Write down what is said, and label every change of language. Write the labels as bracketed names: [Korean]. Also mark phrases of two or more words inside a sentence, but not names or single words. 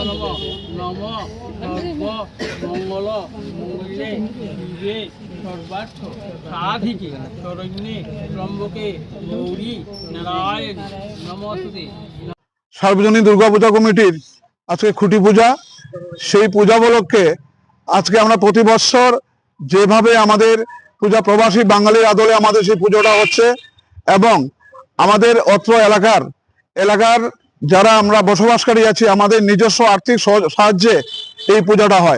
[Sanskrit] नमो नमो सर्व मंगल मंगले शिवे सर्वार्थ साधिके शरण्ये त्र्यंबके गौरी नारायण नमस्ते। [Bangla] সার্বজনীন দুর্গাপূজা কমিটির আজকে খুঁটি পূজা, সেই পূজা উপলক্ষে আজকে আমরা প্রতি বছর যেভাবে আমাদের পূজা প্রবাসী বাঙালির আদলে আমাদের সেই পুজোটা হচ্ছে এবং আমাদের অত্র এলাকার যারা আমরা বসবাসকারী আছি আমাদের নিজস্ব আর্থিক সাহায্যে এই পূজাটা হয়।